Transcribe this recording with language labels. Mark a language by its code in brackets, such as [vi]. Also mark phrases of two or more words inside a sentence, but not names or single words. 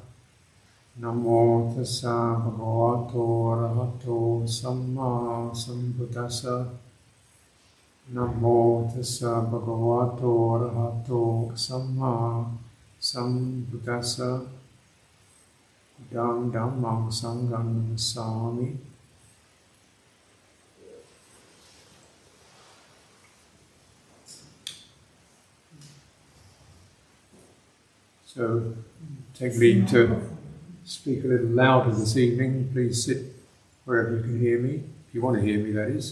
[pi] Namo tassa bhagavato arahato samma sambuddhassa. Namo tassa bhagavato arahato samma sambuddhassa. Idam dhammam sangham namasami. [en] So, take leave to speak a little louder this evening. Please sit wherever you can hear me. If you want to hear me, that is.